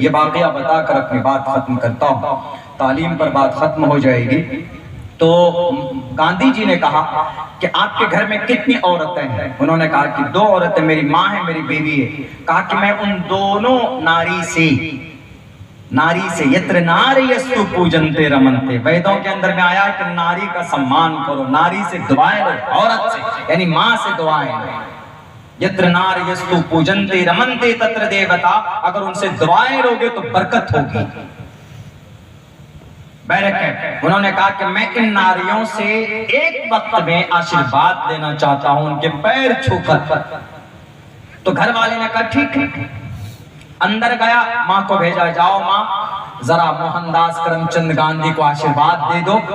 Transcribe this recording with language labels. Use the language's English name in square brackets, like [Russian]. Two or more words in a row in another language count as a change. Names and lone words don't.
[Urdu] یہ واقعہ بتا کر اپنی بات ختم کرتا ہوں. تعلیم پر بات ختم ہو جائے گی. تو گاندھی جی نے کہا کہ آپ کے گھر میں کتنی عورتیں ہیں؟ انہوں نے کہا کہ 2 عورتیں، میری ماں ہے، میری بیوی ہے. کہا کہ میں ان دونوں ناری سے [Sanskrit] यत्र नारी यस्तु पूजन्ते रमन्ते. [Urdu] ویدوں کے اندر میں آیا کہ ناری کا سمان کرو، ناری سے دعائیں لو، عورت سے یعنی ماں سے دعائیں لو. [Sanskrit] यत्र नारी यस्तु पूजन्ते रमन्ते तत्र देवता. [Urdu] اگر ان سے دعائیں لوگے تو برکت ہوگی. انہوں نے کہا کہ میں ان ناریوں سے ایک وقت میں آشیرواد لینا چاہتا ہوں، ان کے پیر چھو کر. تو گھر والے نے کہا ٹھیک ہے. اندر گیا، ماں کو بھیجا، جاؤ ماں ذرا موہن داس کرم چند گاندھی کو آشیرواد دے دو.